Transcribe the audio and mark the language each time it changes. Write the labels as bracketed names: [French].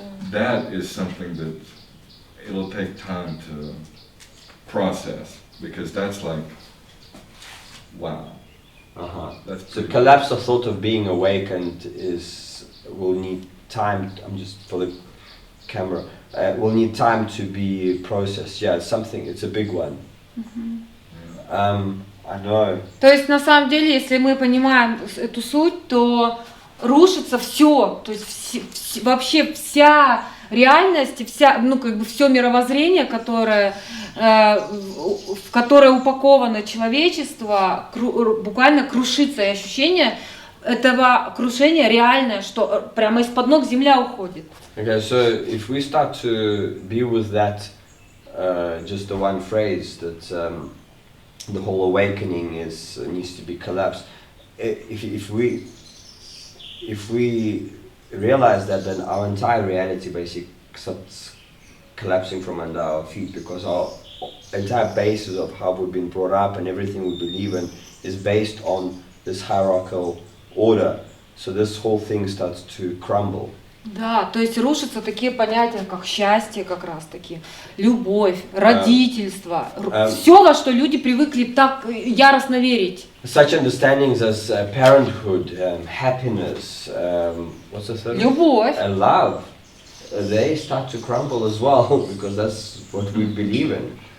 [English] That is something that it'll take time to process because that's like, wow. That's So collapse of thought of being awakened will need time. I'm just for the camera. Will need time to be processed. Yeah, it's a big one. I know. [Russian] То есть на самом деле, если мы понимаем эту суть, то рушится все, то есть вообще вся реальность, все мировоззрение, в которое упаковано человечество, буквально крушится, и ощущение этого крушения реальное, что прямо из-под ног земля уходит. [English] Okay, so if we start to be with that, just the one phrase that the whole awakening needs to be collapsed. If we realize that, then our entire reality basically starts collapsing from under our feet, because our entire basis of how we've been brought up and everything we believe in is based on this hierarchical order. So this whole thing starts to crumble. [Russian] Да, то есть рушатся такие понятия, как счастье как раз таки, любовь, родительство, все, во что люди привыкли так яростно верить. [English] Such understandings as parenthood, happiness, what's the third? [Russian] Любовь. [English] And love, they start to crumble as well, because that's what we believe in.